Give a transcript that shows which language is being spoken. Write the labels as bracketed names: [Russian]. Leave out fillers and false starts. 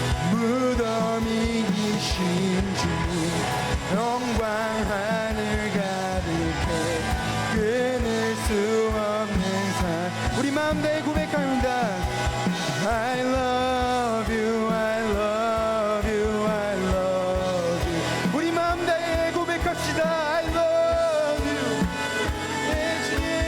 [Korean] 무덤이 계신 주님 영광 하늘 가득해. 끊을 수 없는 사랑. 우리 마음 다해 고백합니다. [English] I love you, I love you, I love you. [Korean] 우리 마음 다해 고백합시다. [English] I love you, 예수님.